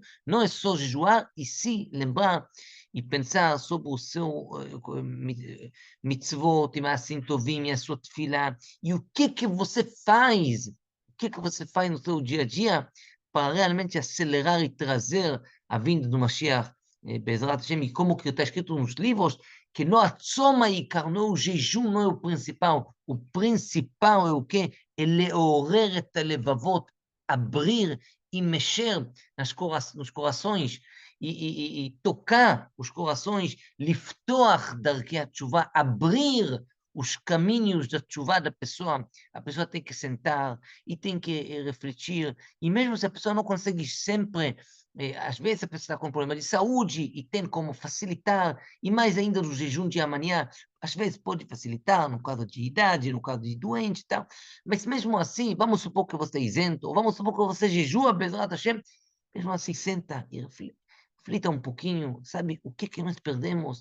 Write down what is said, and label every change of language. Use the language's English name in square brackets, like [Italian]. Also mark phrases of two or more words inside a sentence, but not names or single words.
[Portuguese] Não é só jejuar, e sim lembrar e pensar sobre o seu mitzvot, e assim tovim, e a sua tefilá, e o que você faz, no seu dia a dia para realmente acelerar e trazer a vinda do Mashiach, [Hebrew] בעזרת השם, [Portuguese] e como que está escrito nos livros, que não a tzoma e não o jejum não é o principal é o quê? É [Hebrew] לעורר את הלבבות, [Portuguese] abrir e mexer nos corações, e tocar os corações, [Hebrew] לפתוח דרכי התשובה, [Portuguese] abrir os caminhos da tshuva da pessoa. A pessoa tem que sentar e tem que refletir, e mesmo se a pessoa não consegue sempre, às vezes a pessoa está com problema de saúde e tem como facilitar, e mais ainda no jejum de amanhã, às vezes pode facilitar no caso de idade, no caso de doente e tal, mas mesmo assim, vamos supor que você é isento, ou vamos supor que você jejua, [Hebrew] בעזרת השם, [Portuguese] mesmo assim, senta e reflita um pouquinho, sabe, o que nós perdemos?